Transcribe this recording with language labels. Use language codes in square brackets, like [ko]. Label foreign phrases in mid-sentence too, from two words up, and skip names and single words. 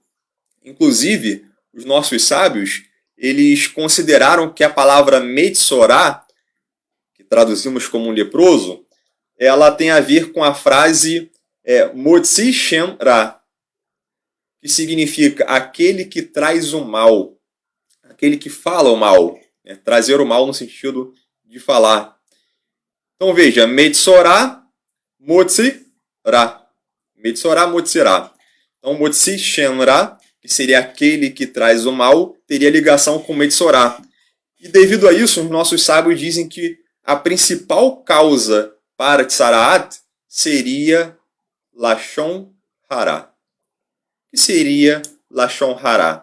[pt] Inclusive, os nossos sábios, eles consideraram que a palavra Metzorá, que traduzimos como leproso, ela tem a ver com a frase [he] מוציא שם רע, [pt] que significa aquele que traz o mal, aquele que fala o mal, né? Trazer o mal no sentido de falar. Então veja, [he] מצורע, מוציא רע. מצורע, מוציא רע. [pt] Então [he] מוציא שם רע, [pt] que seria aquele que traz o mal, teria ligação com Metzorá. E devido a isso, os nossos sábios dizem que a principal causa para tsaraat seria [he] לשון הרע. [pt] O que seria [he] לשון הרע?